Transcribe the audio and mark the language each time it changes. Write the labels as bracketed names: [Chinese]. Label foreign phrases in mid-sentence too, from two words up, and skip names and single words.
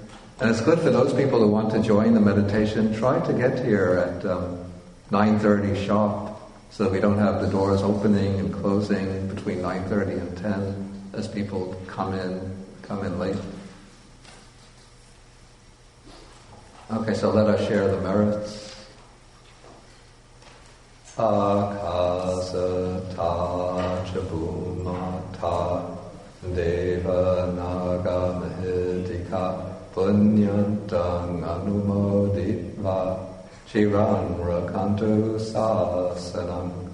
[English] And it's good for those people who want to join the meditation, try to get here at 9:30 sharp, so that we don't have the doors opening and closing between 9:30 and 10 as people come in late. Okay, so let us share the merits. [Pali] Akasata chabumata deva naga mahidika punyantang anumoditva Shiran rakantu sasanam